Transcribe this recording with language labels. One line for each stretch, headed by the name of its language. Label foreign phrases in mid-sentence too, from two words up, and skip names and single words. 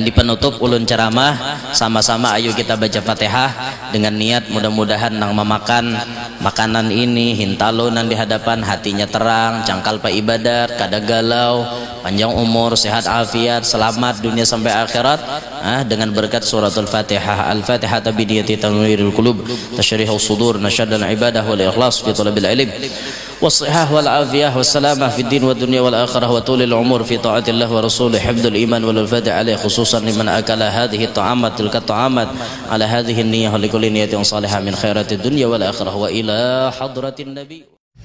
Banjar: Di penutup ulun ceramah sama-sama ayo kita baca Fatihah dengan niat mudah-mudahan nang memakan makanan ini hintalo nang di hadapan hatinya terang, cangkal pa ibadat, kada galau, panjang umur, sehat afiat, selamat dunia sampai akhirat dengan berkat suratul Fatihah.
Arabic: الفاتحة بنية تنوير القلوب تشريح الصدور نشاط العبادة والإخلاص في طلب العلم والصحة والعافية والسلامة في الدين والدنيا والآخرة وطول العمر في طاعة الله ورسوله حفظ الإيمان والفاتح عليه خصوصا لمن أكل هذه الطعامات تلك الطعامات على هذه النية ولكل نية صالحة من خيرات الدنيا والآخرة وإلى حضرة النبي.